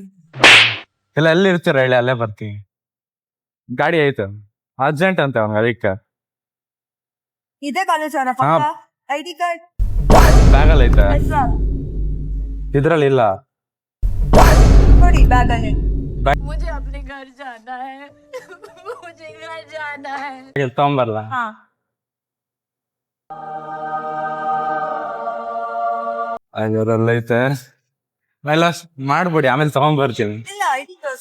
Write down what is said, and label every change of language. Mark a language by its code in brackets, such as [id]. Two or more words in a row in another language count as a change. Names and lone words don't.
[kn] ಇಲ್ಲ ಎಲ್ಲಿ ಇರ್ತೀರಾ ಹೇಳಿ, ಅಲ್ಲೇ ಬರ್ತೀನಿ. ಗಾಡಿ ಐತೆ, ಅರ್ಜೆಂಟ್ ಅಂತ ಅವ್ನಿಗೆ, ಅದಕ್ಕೆ. ಇದೇ ಕಾಲೇಜ್ ಅವನ ಪಕ್ಕ [en] ID card [kn] ಬ್ಯಾಗಲ್ಲಿ ಐತೆ, ಇದ್ರಲ್ಲಿ ಇಲ್ಲ. ನೋಡಿ ಬ್ಯಾಗಲ್ಲಿ. [hi] मुझे अपने घर जाना है मुझे घर जाना है. [kn] ತಗೊಂಬರ್ಲ? ಹಾ, ಅದರಲ್ಲೈತೆ ಎಲ್ಲ ಮಾಡ್ಬಿಡಿ, ಆಮೇಲೆ ತಗೊಂಡ್ಬರ್ತೀನಿ. ಇಲ್ಲ [en] ID card.